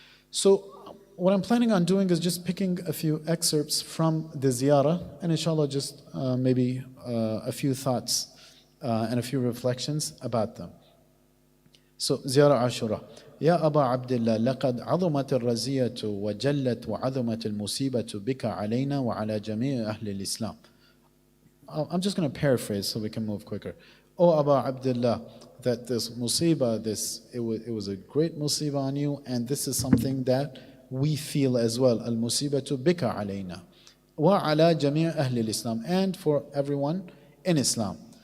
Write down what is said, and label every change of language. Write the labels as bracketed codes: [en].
[en] So what I'm planning on doing is just picking a few excerpts from the ziyarah, and inshallah just maybe a few thoughts and a few reflections about them. So ziyarah Ashura. [ar] يا أبا عبد الله لقد عظمت الرزية وجلت وعظمت المصيبة بك علينا وعلى جميع أهل الإسلام. [en] I'm just going to paraphrase so we can move quicker. Oh Aba Abdullah, that this musibah, it was a great musibah on you, and this is something that we feel as well. [ar] Al-musibatu bika alayna wa ala jami' ahli al-Islam, [en] and for everyone in Islam.